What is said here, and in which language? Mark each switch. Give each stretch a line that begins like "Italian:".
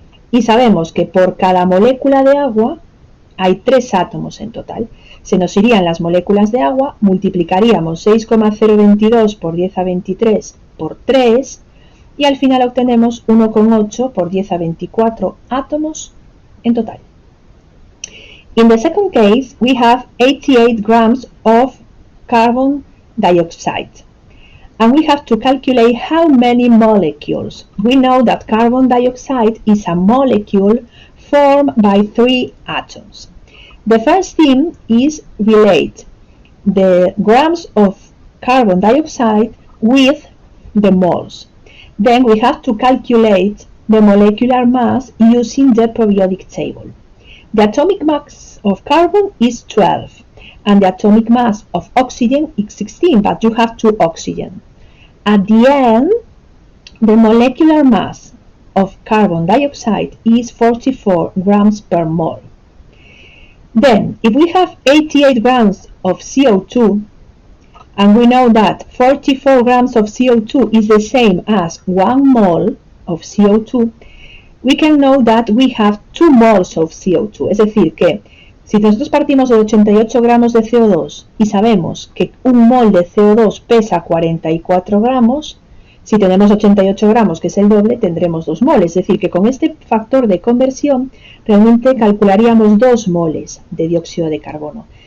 Spanish: Y sabemos que por cada molécula de agua hay 3 átomos en total. Se nos irían las moléculas de agua, multiplicaríamos 6,022 por 10 a 23 por 3 y al final obtenemos 1,8 por 10 a 24 átomos en total.
English: In the second case, we have 88 grams of carbon dioxide, and we have to calculate how many molecules. We know that carbon dioxide is a molecule formed by 3 atoms. The first thing is relate the grams of carbon dioxide with the moles. Then we have to calculate the molecular mass using the periodic table. The atomic mass of carbon is 12. And the atomic mass of oxygen is 16, but you have 2 oxygen. At the end, the molecular mass of carbon dioxide is 44 grams per mole. Then, if we have 88 grams of CO2, and we know that 44 grams of CO2 is the same as 1 mole of CO2, we can know that we have 2 moles of CO2.
Spanish: Es decir, que si nosotros partimos de 88 gramos de CO2 y sabemos que 1 mol de CO2 pesa 44 gramos, si tenemos 88 gramos, que es el doble, tendremos 2 moles. Es decir, que con este factor de conversión realmente calcularíamos 2 moles de dióxido de carbono.